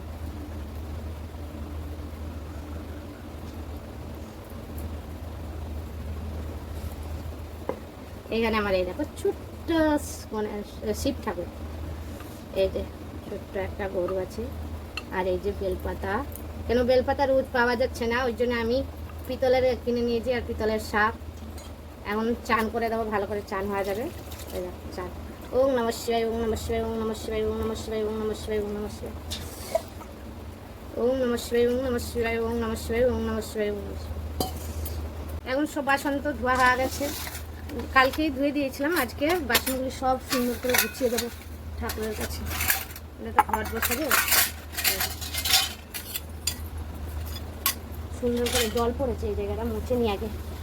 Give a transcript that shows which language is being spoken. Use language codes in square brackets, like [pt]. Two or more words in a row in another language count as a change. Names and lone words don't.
[bn] এখানে আমার এই দেখো ছোট্ট মানে শিব ঠাকুর, এই যে ছোট্ট একটা গরু আছে, আর এই যে বেলপাতা। কেন বেলপাতা রোজ পাওয়া যাচ্ছে না, ওই জন্য আমি পিতলের কিনে নিয়েছি, আর পিতলের শাক। এখন চান করে দেবো, ভালো করে চান হয়ে যাবে। এই দেখো চান। [sa] ওম নমঃ শিবায়, ওম নমঃ শিবায়, ওম নমঃ শিবায়, ওম নমঃ শিবায়, ওম নমঃ শিবায়, ওম নমঃ শিবায়, ওম নমঃ শিবায়, ওম নমঃ শিবায়, ওম নমঃ শিবায়, ওম নমঃ শিবায়, ওম নমঃ শিবায়। [bn] এখন সব বাসন তো ধোয়া হয়ে গেছে, কালকেই ধুয়ে দিয়েছিলাম। আজকে বাসনগুলি সব সুন্দর করে গুছিয়ে দেবো ঠাকুরের কাছে। এটা তো ঘট বসাবো, সুন্দর করে জল পড়েছে, এই জায়গাটা মুছে নিয়ে আগে।